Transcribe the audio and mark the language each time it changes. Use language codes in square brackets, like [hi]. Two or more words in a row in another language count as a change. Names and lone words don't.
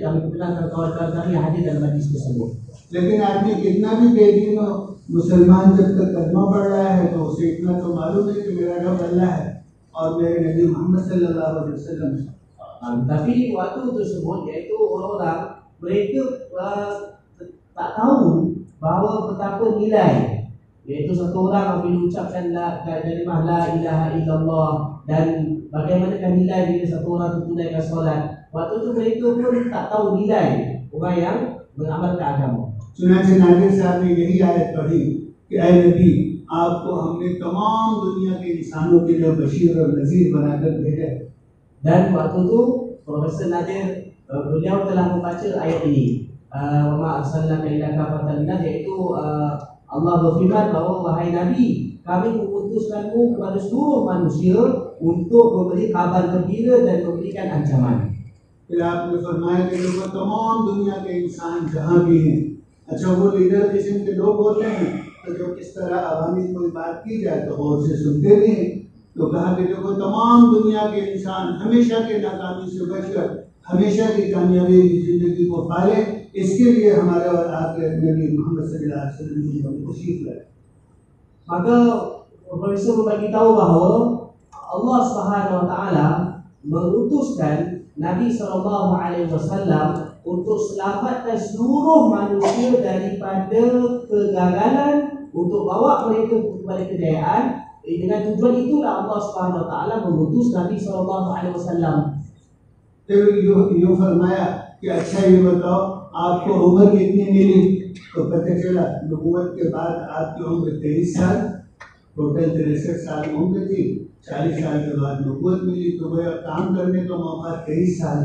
[ms] Kami perkenalkan kawan-kawan kami yang hadir dalam majlis tersebut. [hi] लेकिन आदमी कितना भी बेदीन हो, मुसलमान जब तक कलमा पढ़ रहा है तो उसे इतना तो मालूम है कि मेरा रब अल्लाह है और मेरे नबी मोहम्मद [ar] صلى الله عليه وسلم [hi] है। [ms] Tapi waktu tersebut, iaitu orang-orang mereka tak tahu bahawa betapa nilai, iaitu satu orang apabila ucapkan kalimah [ar] لا إله إلا الله, [ms] dan bagaimanakah nilai bila satu orang tunaikan solat. Waktu itu mereka pun tak tahu nilai orang yang beramalkan agama. [hi] चुनाचे नादिर साहब ने यही आयत पढ़ी कि ऐ नबी, आपको हमने तमाम दुनिया के इंसानों के लिए बशीर और नजीर बनाकर भेजा है। [ms] Dan waktu itu Profesor Nadir beliau telah membaca ayat ini, [ar] وما أرسلناك إلا كافة للناس, [ms] iaitu Allah berfirman bahawa wahai Nabi, kami mengutuskanmu kepada seluruh manusia untuk memberi kabar gembira dan memberikan ancaman. [hi] फिर आपने फरमाया कि लोगों तमाम दुनिया के इंसान जहाँ भी हैं, अच्छा वो लीडर किस्म के लोग होते हैं तो जो किस तरह आवामी कोई बात की जाए तो और से सुनते भी हैं, तो कहा कि देखो तमाम दुनिया के इंसान हमेशा के नाकामी से बचकर हमेशा की कामयाबी की जिंदगी को पाले, इसके लिए हमारे और आपके नबी मोहम्मद [ar] صلى الله عليه وسلم [hi] ने तशरीफ लाए। [ms] Maka Profesor membagi tahu bahawa Allah [ar] Subhanahu Wa Taala [ms] mengutuskan Nabi SAW untuk selamatkan seluruh manusia daripada kegagalan, untuk bawa mereka kepada kejayaan. Dengan tujuan itulah Allah [ar] Subhanahu Wa Taala [ms] mengutus Nabi SAW. [hi] फिर यूँ फरमाया कि अच्छा ये बताओ आपको उम्र कितनी मिली, तो पता चला नबूवत के बाद आपकी उम्र 23 साल, टोटल 63 साल उम्र थी। 40 साल के बाद नबूवत मिली, तो वह काम करने का मौका 23 साल।